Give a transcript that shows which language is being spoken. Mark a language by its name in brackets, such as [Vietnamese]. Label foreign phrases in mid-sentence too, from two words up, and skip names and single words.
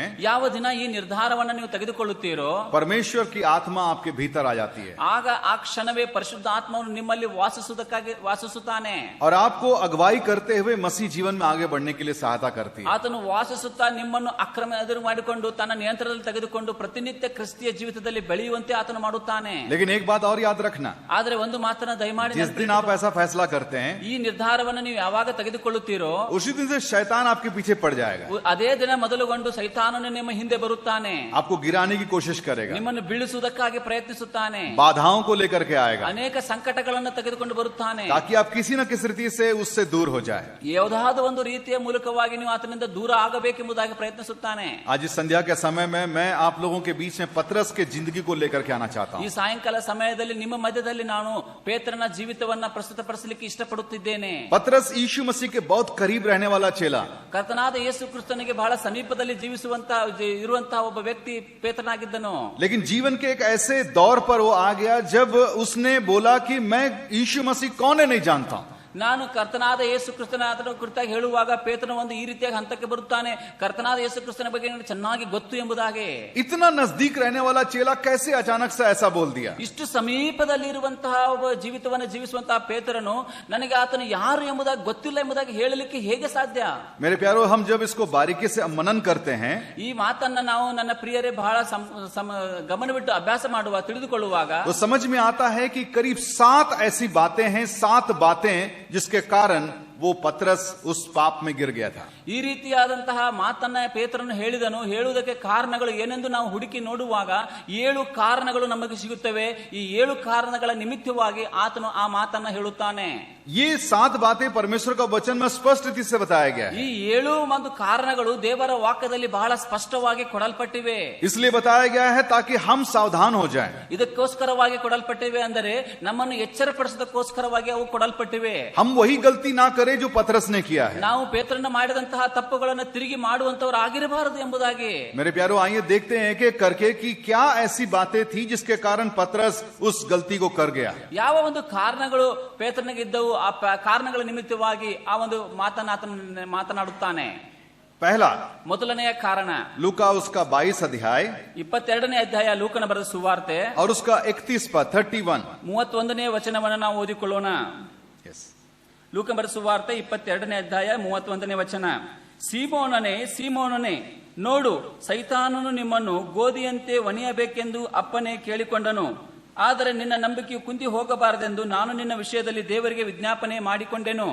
[Kannada] ಯಾವ ದಿನ ಈ ನಿರ್ಧಾರವನ್ನು ನೀವು ತೆಗೆದುಕೊಳ್ಳುತ್ತೀರೋ, [Hindi] परमेश्वर की आत्मा आपके भीतर आ जाती है [Kannada] ಆಗ ಆ ಕ್ಷಣವೇ ಪರಿಶುದ್ಧ ಆತ್ಮನು ನಿಮ್ಮಲ್ಲಿ ವಾಸಿಸುತ್ತಾನೆ. [Hindi] और आपको अगुवाई करते हुए मसीह जीवन में आगे बढ़ने के लिए सहायता करती है. [Kannada] ಆತನು ವಾಸಿಸುತ್ತಾ ನಿಮ್ಮನ್ನು ಅಕ್ರಮ ಎದುರು ಮಾಡಿಕೊಂಡು ತನ್ನ ನಿಯಂತ್ರಣದಲ್ಲಿ ತೆಗೆದುಕೊಂಡು ಪ್ರತಿನಿತ್ಯ ಕ್ರಿಸ್ತಿಯ ಜೀವಿತದಲ್ಲಿ ಬೆಳೆಯುವಂತೆ ಆತನು ಮಾಡುತ್ತಾನೆ. [Hindi] लेकिन एक बात और याद रखना, [Kannada] ಆದ್ರೆ ಒಂದು ಮಾತನ್ನ ದಯಮಾಡಿ [Hindi] जिस दिन आप ऐसा फैसला करते हैं, [Kannada] ಈ ನಿರ್ಧಾರವನ್ನು ನೀವು ಯಾವಾಗ ತೆಗೆದುಕೊಳ್ಳುತ್ತೀರೋ, [Hindi] उसी दिन से शैतान आपके पीछे पड़ जाएगा, [Kannada] ಅದೇ ದಿನ ಮೊದಲುಗೊಂಡು ಸೈತಾನನು ನಿಮ್ಮ ಹಿಂದೆ ಬರುತ್ತಾನೆ, [Hindi] आपको गिराने की कोशिश करेगा, [Kannada] ನಿಮ್ಮನ್ನು ಬೀಳಿಸುವುದಕ್ಕಾಗಿ ಪ್ರಯತ್ನಿಸುತ್ತಾನೆ, [Hindi] बाधाओं को लेकर के आएगा, [Kannada] ಅನೇಕ ಸಂಕಟಗಳನ್ನು ತೆಗೆದುಕೊಂಡು ಬರುತ್ತಾನೆ, [Hindi] ताकि आप किसी न किसी रीति से उससे दूर हो जाए. [Kannada] ಯಾವುದಾದ ಒಂದು ರೀತಿಯ ಮೂಲಕವಾಗಿ ನೀವು ಆತನಿಂದ ದೂರ ಆಗಬೇಕೆಂಬುದಾಗಿ ಪ್ರಯತ್ನಿಸುತ್ತಾನೆ. [Hindi] आज इस संध्या के समय में मैं आप लोगों के बीच में पतरस के जिंदगी को लेकर के आना चाहता [Kannada] ಈ [Hindi] हूँ. [Kannada] ಸಾಯಂಕಾಲ ಸಮಯದಲ್ಲಿ ನಿಮ್ಮ ಮಧ್ಯದಲ್ಲಿ ನಾನು ಪೇತ್ರನ ಜೀವಿತವನ್ನ ಪ್ರಸ್ತುತಪಡಿಸಲಿಕ್ಕೆ ಇಷ್ಟಪಡುತ್ತಿದ್ದೇನೆ. [Hindi] पतरस यीशु मसीह के बहुत करीब रहने वाला चेला, [Kannada] ಕರ್ತನಾದ ಯೇಸು ಕ್ರಿಸ್ತನಿಗೆ ಬಹಳ ಸಮೀಪದಲ್ಲಿ ಇರುವಂತಹ ಒಬ್ಬ ವ್ಯಕ್ತಿ ಪೇತ್ರನಾಗಿದ್ದನು. [Hindi] लेकिन जीवन के एक ऐसे दौर पर वो आ गया जब उसने बोला कि मैं यीशु मसीह कौन है नहीं जानता हूं. [Kannada] ನಾನು ಕರ್ತನಾದ ಯೇಸು ಕ್ರಿಸ್ತನ ಕುರಿತಾಗಿ ಹೇಳುವಾಗ ಪೇತ್ರನ ಒಂದು ಈ ರೀತಿಯಾಗಿ ಹಂತಕ್ಕೆ ಬರುತ್ತಾನೆ, ಕರ್ತನಾದ ಯೇಸು ಕ್ರಿಸ್ತನ ಬಗ್ಗೆ ನನಗೆ ಚೆನ್ನಾಗಿ ಗೊತ್ತು ಎಂಬುದಾಗೆ. [Hindi] इतना नजदीक रहने वाला चेला कैसे अचानक से ऐसा बोल दिया? [Kannada] ಇಷ್ಟು ಸಮೀಪದಲ್ಲಿ ಇರುವಂತಹ ಒಬ್ಬ ಜೀವಿತವನ್ನು ಜೀವಿಸುವಂತಹ ಪೇತ್ರನು ನನಗೆ ಆತನು ಯಾರು ಎಂಬುದಾಗಿ ಗೊತ್ತಿಲ್ಲ ಎಂಬುದಾಗಿ ಹೇಳಲಿಕ್ಕೆ ಹೇಗೆ ಸಾಧ್ಯ? [Hindi] मेरे प्यारो, हम जब इसको बारीकी से मनन करते हैं, [Kannada] ಈ ಮಾತನ್ನ ನಾವು ನನ್ನ ಪ್ರಿಯರೇ ಬಹಳ ಗಮನವಿಟ್ಟು ಅಭ್ಯಾಸ ಮಾಡುವ ತಿಳಿದುಕೊಳ್ಳುವಾಗ [Hindi] तो समझ में आता है कि करीब 7 ऐसी बातें हैं, 7 बातें जिसके कारण वो पतरस उस पाप में गिर गया था. [Kannada] ಈ ರೀತಿಯಾದಂತಹ ಮಾತನ್ನ ಪೇತ್ರನು ಹೇಳಿದನು. ಹೇಳುವುದಕ್ಕೆ ಕಾರಣಗಳು ಏನೆಂದು ನಾವು ಹುಡುಕಿ ನೋಡುವಾಗ 7 ಕಾರಣಗಳು ನಮಗೆ ಸಿಗುತ್ತವೆ. ಈ 7 ಕಾರಣಗಳ ನಿಮಿತ್ತವಾಗಿ ಆತನು ಆ ಮಾತನ್ನ ಹೇಳುತ್ತಾನೆ. [Hindi] ये 7 बातें परमेश्वर का वचन में स्पष्ट रीति से बताया गया है. [Kannada] ಈ 7 ಒಂದು ಕಾರಣಗಳು ದೇವರ ವಾಕ್ಯದಲ್ಲಿ ಬಹಳ ಸ್ಪಷ್ಟವಾಗಿ ಕೊಡಲ್ಪಟ್ಟಿವೆ. [Hindi] इसलिए बताया गया है ताकि हम सावधान हो जाएं. [Kannada] ಇದಕ್ಕೋಸ್ಕರವಾಗಿ ಕೊಡಲ್ಪಟ್ಟಿವೆ ಅಂದರೆ ನಮ್ಮನ್ನು ಎಚ್ಚರಪಡಿಸೋದಕ್ಕೋಸ್ಕರವಾಗಿ ಅವು ಕೊಡಲ್ಪಟ್ಟಿವೆ. [Hindi] हम वही गलती ना करें करे जो पतरस ने किया है। [Kannada] ನಾವು ಪೇತ್ರನ ಮಾಡಿದಂತಹ ತಪ್ಪುಗಳನ್ನು ತಿರುಗಿ ಮಾಡುವಂತವರು ಆಗಿರಬಾರದು ಎಂಬುದಾಗಿ. [Hindi] मेरे प्यारो, आइए देखते हैं कि करके की क्या ऐसी बातें थी जिसके कारण पतरस उस गलती को कर गया। [Kannada] ಯಾವ ಒಂದು ಕಾರಣಗಳು ಪೇತ್ರನಿಗೆ ಇದ್ದವು, ಆ ಕಾರಣಗಳ ನಿಮಿತ್ತವಾಗಿ ಆ ಒಂದು ಮಾತನಾಡುತ್ತಾನೆ. [Hindi] पहला, [Kannada] ಮೊದಲನೆಯ ಕಾರಣ [Hindi] लूका उसका 22 अध्याय [Kannada] 22ನೇ ಅಧ್ಯಾಯ ಲೂಕನ ಬರೆದ ಸುವಾರ್ತೆ [Hindi] और उसका 31 पद 31 [Kannada] 31ನೇ ವಚನವನ್ನು ನಾವು ಓದಿಕೊಳ್ಳೋಣ. ಲೂಕನ ಬರೆದ ಸುವಾರ್ತೆ 22ನೇ ಅಧ್ಯಾಯ 31ನೇ ವಚನ. ಸೀಮೋನನೇ, ನೋಡು, ಸೈತಾನನು ನಿಮ್ಮನ್ನು ಗೋಧಿಯಂತೆ ಒಣೆಯಬೇಕೆಂದು ಅಪ್ಪನೇ ಕೇಳಿಕೊಂಡನು. ಆದರೆ ನಿನ್ನ ನಂಬಿಕೆಯು ಕುಂದಿ ಹೋಗಬಾರದೆಂದು ನಾನು ನಿನ್ನ ವಿಷಯದಲ್ಲಿ ದೇವರಿಗೆ ವಿಜ್ಞಾಪನೆ ಮಾಡಿಕೊಂಡೆನು.